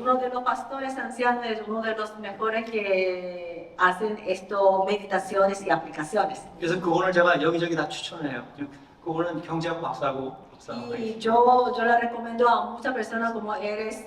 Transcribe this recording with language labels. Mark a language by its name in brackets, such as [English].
[Spanish] uno de los pastores ancianos es uno de los mejores que hacen esto, meditaciones y aplicaciones. [Korean] 그래서 그거를 제가 여기저기 다 추천해요. 그거는 경제학 박사고 [Spanish] Y yo la recomiendo a muchas personas como eres